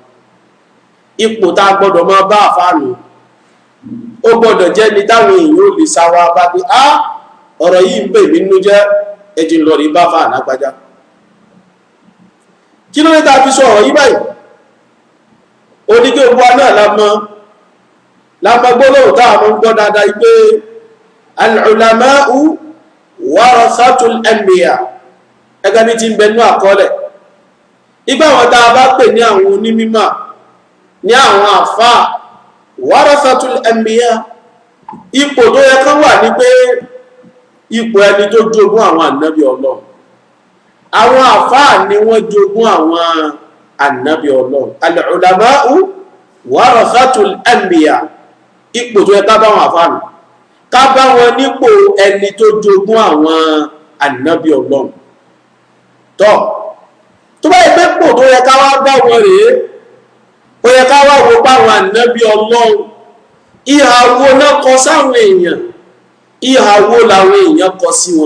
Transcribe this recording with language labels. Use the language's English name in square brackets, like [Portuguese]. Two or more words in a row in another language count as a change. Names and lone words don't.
[Yoruba] Ipò tá a gbọ́dọ̀ máa bá àfáà nù. Ó gbọ́dọ̀ jẹ́ ni táwọn èèyàn ò lè sáwá bá pé ọ̀rọ̀ yìí ń bè mí nínú jẹ́ ẹjì lọ rí bá àfáà lágbájá. Kí ló dé tá a fi sọ ọ̀rọ̀ yìí báyìí? Oníkẹ́ ògbó náà lámọ́ gbólóhùn táà mọ́ ń gbọ́ dáadáa pé [Arabic] العلماء ورثة الأنبياء, [Yoruba] ẹgbẹ́ bí ti ń bẹnú àkọọ́lẹ̀. Ìgbà wọn tá a bá pè ní àwọn onímímọ̀, ní àwọn àfáà, [Arabic] ورثة الأنبياء, [Yoruba] ipò tó yẹ kán wà ní pé ipò ẹni tó jogún àwọn ànábì Ọlọ́run. Àwọn àfáà ni wọ́n jogún àwọn ànábì Ọlọ́run. [Arabic] العلماء ورثة الأنبياء, [Yoruba] ipò tó yẹ ká bá wọn àfáà nù, ká bá wọn nípò ẹni tó jogún àwọn ànábì Ọlọ́run. Tó bá yẹ pé pò tó yẹ ká wá bá wọn rèé, ó yẹ ká wá wo páwọn ànábì Ọlọ́run ìhà wo náà kọ sáwọn èèyàn, ìhà wo làwọn èèyàn kọ sí wọn.